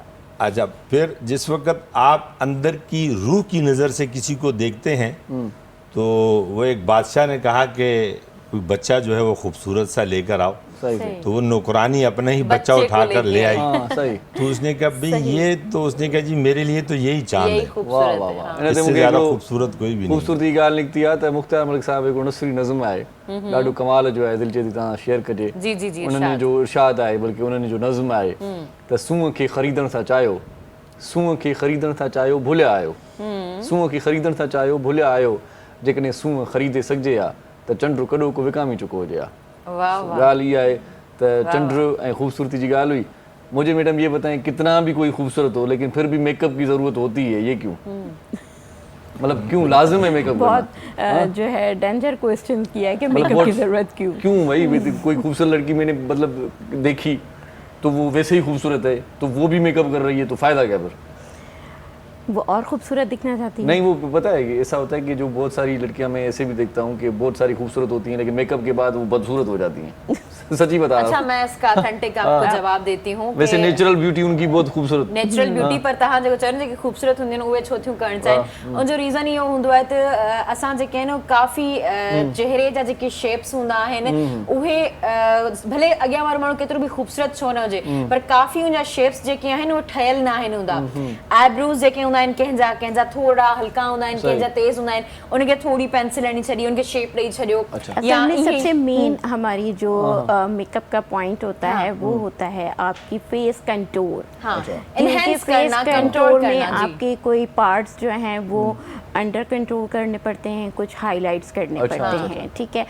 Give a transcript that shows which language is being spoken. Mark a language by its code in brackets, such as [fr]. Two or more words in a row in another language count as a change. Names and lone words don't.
[ur] اچھا، پھر جس وقت آپ اندر کی روح کی نظر سے کسی کو دیکھتے ہیں تو وہ ایک بادشاہ نے کہا کہ کوئی بچہ جو ہے وہ خوبصورت سا لے کر آؤ, صحیح صحیح. تو وہ نوکرانی اپنا ہی بچہ اٹھا کر لے آئی. صحیح. تو اس نے کہا بھائی یہ، تو اس نے کہا جی میرے لیے تو یہی چاند ہے, واہ واہ واہ. اس سے زیادہ خوبصورت کوئی بھی نہیں. [sd] खूबसूरती ॻाल्हि निकिती आहे त मुख़्तार मलिक साहब हिकिड़ो नसरी नज़म आहे, ॾाढो कमाल जो आहे, दिलि चए थी तव्हां शेयर कजे। [ur] جی جی جی. [sd] उन्हनि जो इरशाद आहे, बल्कि उन्हनि जो नज़म आहे त सूंहं खे ख़रीदण था चाहियो, सूंहं खे ख़रीदण था चाहियो भुलिया आयो, सूंहं खे ख़रीदण था चाहियो भुलिया आयो, जेकॾहिं सूंहं ख़रीदे सघिजे हा त चंड कॾो को विकामी चुको हुजे हा। ॻाल्हि इहा आहे त चंड ऐं ख़ूबसूरती जी ॻाल्हि हुई। [ur] مجھے میڈم یہ بتائیں، کتنا بھی کوئی خوبصورت ہو لیکن پھر بھی میک اپ کی ضرورت ہوتی ہے، یہ کیوں? مطلب کیوں لازم ہے میک اپ کرنا? بہت جو ہے [en] danger question [ur] کیا ہے کہ میک اپ کی ضرورت کیوں? کیوں بھائی، کوئی خوبصورت لڑکی میں نے مطلب دیکھی تو وہ ویسے ہی خوبصورت ہے، تو وہ بھی میک اپ کر رہی ہے، تو فائدہ کیا پھر? وہ اور خوبصورت دکھنا چاہتی ہے. نہیں، وہ پتا ہے کہ ایسا ہوتا ہے کہ جو بہت ساری لڑکیاں میں ایسے بھی دیکھتا ہوں کہ بہت ساری خوبصورت ہوتی ہیں لیکن میک اپ کے بعد وہ بدصورت ہو جاتی ہیں. سچی بتا رہا اچھا ہوں. میں اس کا آتھینٹک آپ کو جواب دیتی ہوں ویسے [en] natural beauty [ur] ان کی بہت خوبصورت [en] natural beauty [sd] पर तहां जेको चवनि जेके खूबसूरत हूंदियूं आहिनि उहे छो थियूं करणु चाहिनि उनजो रीज़न इहो हूंदो आहे त असां जेके आहिनि काफ़ी चेहरे जा जेके शेप्स हूंदा आहिनि उहे भले अॻियां वारो माण्हू केतिरो बि खूबसूरत छो न हुजे पर काफ़ी उनजा शेप्स जेके आहिनि उहे ठहियल न आहिनि हूंदा आईब्रोज जेके हूंदा आहिनि कंहिंजा थोरा हल्का हूंदा आहिनि कंहिंजा तेज़ हूंदा आहिनि उनखे थोरी पेंसिल हणी छॾी उनखे शेप ॾेई छॾियो [ur] اصل میں سب سے مین ہماری جو میک اپ کا پوائنٹ ہوتا ہے وہ ہوتا ہے آپ کی [en] face contour. [ur] اینہانس فیس کرنا کنٹور میں کرنا، جی. آپ کے کوئی پارٹس جو ہیں وہ [en] under control [ur] کرنے پڑتے ہیں، کچھ ہائی لائٹس کرنے پڑتے ہیں، ٹھیک ہے.